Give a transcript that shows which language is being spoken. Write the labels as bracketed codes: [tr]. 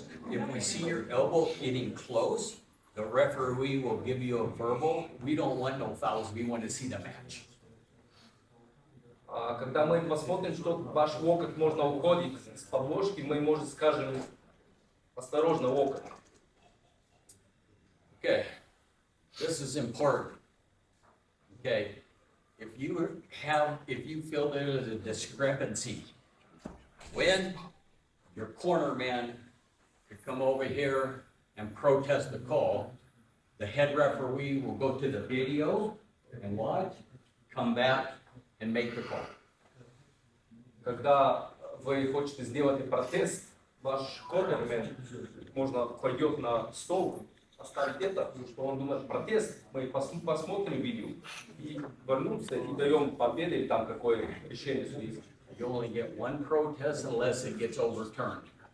[en] If we see your elbow getting close, the referee will give you a verbal. We don't want no fouls. We want to see the match. [ru] Когда мы посмотрим, что ваш локоть можно уходить с подложки, мы, может, скажем, осторожно, локоть. [en] Okay, this is important. Okay, if you feel there is a discrepancy, when your corner man could come over here and protest the call, the head referee will go to the video and watch, come back and make the call. [ru] Когда вы хотите сделать протест, ваш корнермен, можно, пойдет на стол, оставить это, что он думает протест, мы посмотрим видео и вернуться и даем победу или там какое решение судейское. [en] You only get one protest unless it gets overturned.